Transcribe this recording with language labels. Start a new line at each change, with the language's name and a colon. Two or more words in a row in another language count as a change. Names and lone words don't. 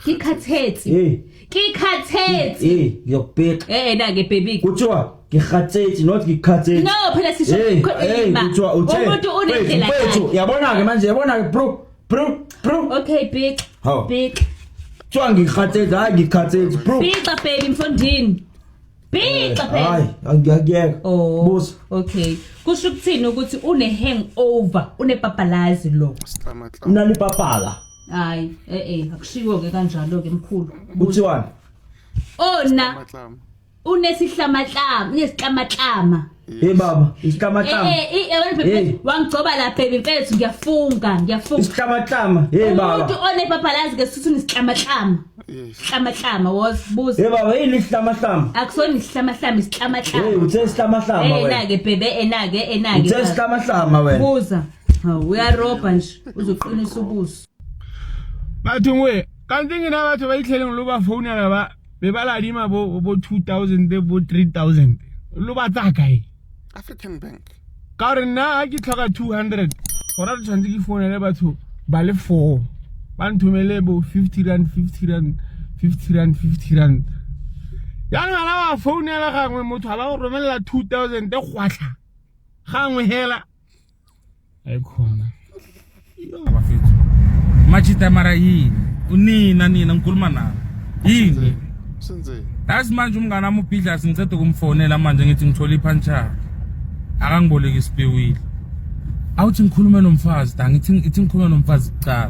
Zulu: Ngiyokubheka. Na ke baby. Kuthiwa ngikhatsetsi not ngikhatsetsi. No, phela sisho kuthiwa uthe. Umuntu unendlela yakhe. Yabona ke manje, bro.
English: Okay, big.
Zulu: Kuthiwa ngikhatsetsi, hayi ngikhatsetsi, bro. Bika baby mfondini. Bika baby. Hayi, angiyakuyeka. Buza. Okay. Kusho ukuthini ukuthi une hangover, unepapalazi lo. Unalipapala. Hayi, akushiwo ke kanjalo ke mkhulu. Kuthiwani? Ona. Unesihlamahlama. Hey baba, isihlamahlama. Wangigcoba la baby mfethu ngiyafunga. Isihlamahlama. Hey baba. Umuntu onepapalazi ke sithi unesihlamahlama. Isihlamahlama buza. Hey baba, yini isihlamahlama? Akusona isihlamahlama, isihlamahlama. Hey, uthe isihlamahlama wena. Na ke bebe, enake. Uthe isihlamahlama wena. Buza. Uyaroba nje, uzoqinisa ubuso.
Tswana: Batho ngwe, kanti ngina batho ba itlhele lo ba founela ba bebala dima bo 2000 bo 3000. Lo ba tsaka African Bank. Ka re nna a ke tlhoka 200. Ora re tshwantse ke founela batho ba le 4. Ba nthomele bo 50 rand. Ya ngwana wa founela gangwe motho a ba go romela 2000 e gwatlha. Gangwe hela. Ai khona.
Zulu: Abafethu. Machita mara yini? Unina ngikhuluma nawe. Yini? Senze. That's manje umngana wami ubhidla singicede kumfonela manje ngithi ngithola iphancha. Akangiboleka isipewile. Awuthi ngikhulume nomfazi, ngithi ngikhulume nomfazi kuqala.